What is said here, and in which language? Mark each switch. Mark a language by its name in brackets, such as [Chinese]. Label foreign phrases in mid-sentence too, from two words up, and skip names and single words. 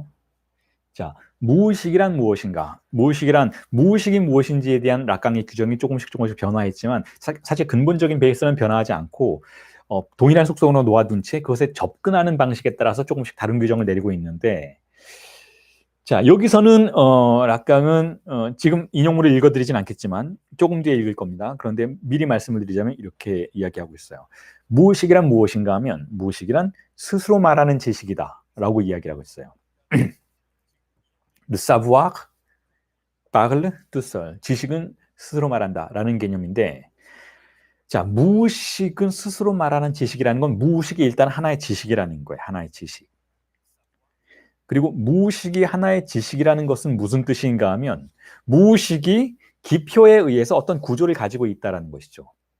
[Korean] 자, 무의식이란 무엇인가? 무의식이 무엇인지에 대한 락강의 규정이 조금씩 변화했지만 사실 근본적인 베이스는 변화하지 않고 동일한 속성으로 놓아둔 채 그것에 접근하는 방식에 따라서 조금씩 다른 규정을 내리고 있는데, 자, 여기서는 락강은 지금 인용물을 읽어드리진 않겠지만 조금 뒤에 읽을 겁니다. 그런데 미리 말씀을 드리자면 이렇게 이야기하고 있어요. 무의식이란 무엇인가 하면, 무의식이란 스스로 말하는 지식이다 라고 이야기하고 있어요. [French] Le savoir parle tout seul. [Korean] 지식은 스스로 말한다 라는 개념인데, 자, 무의식은 스스로 말하는 지식이라는 건 무의식이 일단 하나의 지식이라는 거예요. 하나의 지식. 그리고 무의식이 하나의 지식이라는 것은 무슨 뜻인가 하면, 무의식이 기표에 의해서 어떤 구조를 가지고 있다는 것이죠.